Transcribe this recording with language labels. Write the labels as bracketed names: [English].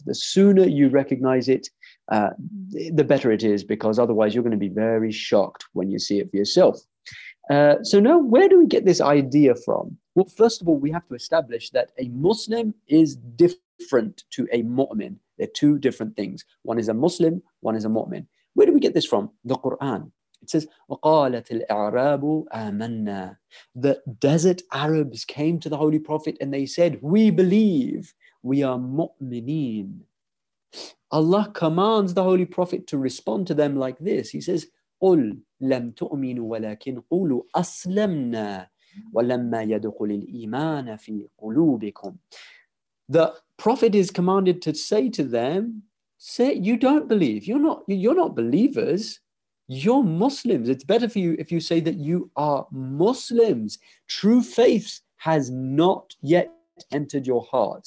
[English] The sooner you recognize it, the better it is, because otherwise you're going to be very shocked when you see it for yourself. So now, where do we get this idea from? Well, first of all, we have to establish that a Muslim is different to a mu'min. They're 2 different things. One is a Muslim, one is a mu'min. Where do we get this from? The Quran. It says, [Arabic] وَقَالَتِ الْأَعْرَابُ آمَنَّا. [English] The desert Arabs came to the Holy Prophet and they said, we believe, we are mu'mineen. Allah commands the Holy Prophet to respond to them like this. He says, [Arabic] قُلْ لَمْ تُؤْمِنُوا وَلَكِنْ قُولُوا أَسْلَمْنَا وَلَمَّا يَدْخُلِ الْإِيمَانَ فِي قُلُوبِكُمْ. [English] The Prophet is commanded to say to them, say, you don't believe. You're not believers. You're Muslims. It's better for you if you say that you are Muslims. True faith has not yet entered your heart.